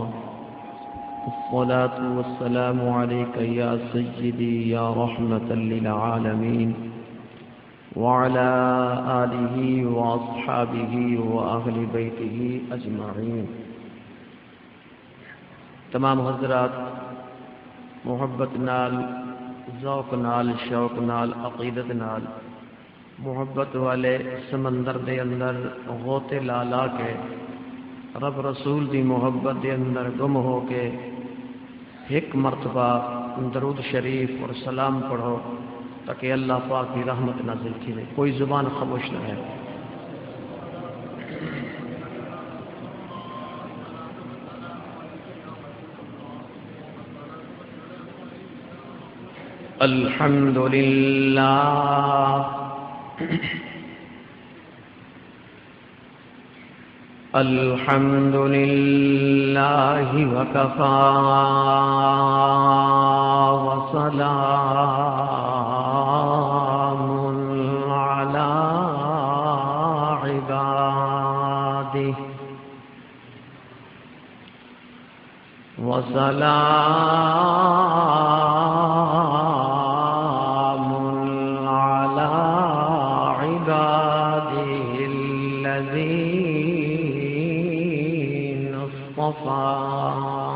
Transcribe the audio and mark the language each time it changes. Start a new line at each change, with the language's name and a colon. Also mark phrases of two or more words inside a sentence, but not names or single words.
Arabic: الصلاة والسلام عليك يا سيدي يا رحمة للعالمين وعلى آله وأصحابه وأهل بيته أجمعين.
Punjabi: تمام حضرات محبت نال ذوق نال شوق نال عقیدت نال محبت والے سمندر دے اندر غوطے لا لا کے رب رسول دی محبت دے اندر گم ہو کے
Urdu: ایک مرتبہ درود شریف اور سلام پڑھو تاکہ اللہ پاک کی رحمت نازل کی رہے. کوئی زبان خاموش نہ ہے.
Arabic: الحمدللہ الحمدللہ وکفا وسلام علی عبادہ وسلام علی عبادہ الذین اصطفى.